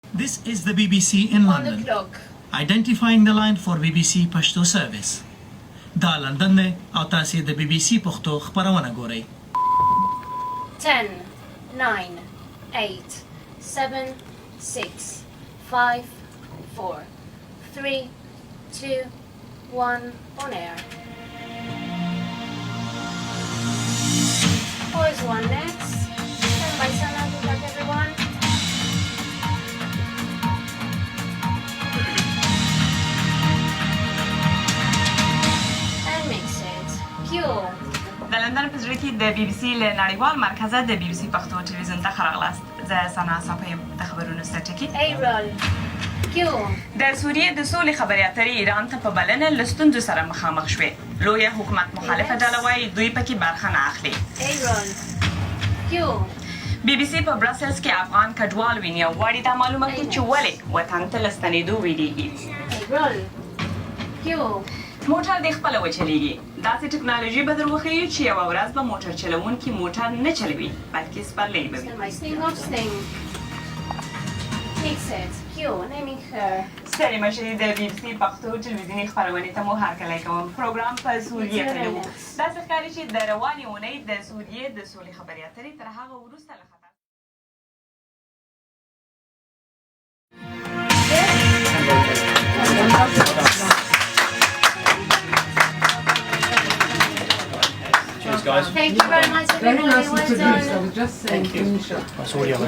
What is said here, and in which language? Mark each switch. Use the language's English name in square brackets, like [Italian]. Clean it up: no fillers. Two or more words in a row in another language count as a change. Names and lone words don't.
[English] This is the BBC in On the London. clock. Identifying the line for BBC Pashto service. [Pashto] دا لندن دی او تاسو د BBC پښتو خپرونه ګورئ. [English] 10, 9, 8, 7, 6, 5, 4, 3, 2, 1, on air. Pause 1 next. And by Sana, good luck everyone. And mix it. Cue. [Pashto] د لندن په زړه کې د بي بي سي له نړیوال مرکزه د بي بي سي پښتو ټلویزیون ته ښه راغلاست. زه سنا صافی یم د خبرونو سرټکي. [English] A roll. Cue. [Pashto] د سوریې د سولې خبرې اترې ایران ته په بلنه له ستونزو سره مخامخ شوې. لویه حکومت مخالفه ډله وایي دوی پکې برخه نه اخلي. [English] A roll. Cue. [Pashto] بي بي سي په براسلز کې افغان کډوال ویني او غواړي دا معلومه کړي چې ولې وطن ته له ستنېدو ویریږي. [English] A roll. Cue. [Pashto] موټر دې خپله وچلېږي. داسې ټکنالوژي به در وښیي چې یوه ورځ به موټر چلوونکي موټر نه چلوي بلکې سپرلۍ به وي. [English] And my sting of sting. Mix it. Cue. Naming her. [Pashto] ستړي مه شئ، د بي بي سي پښتو ټلویزیوني خپرونې ته مو هرکلی کوم. پروګرام په سوریې تللی و. داسې ښکاري چې د روانې اونۍ د سوریې د سولې خبرې اترې تر هغه وروسته له خطر [English] Cheers, guys. Thank you very much, everybody. Very nicely Well produced. I done. was just saying, Tanisha. That's all you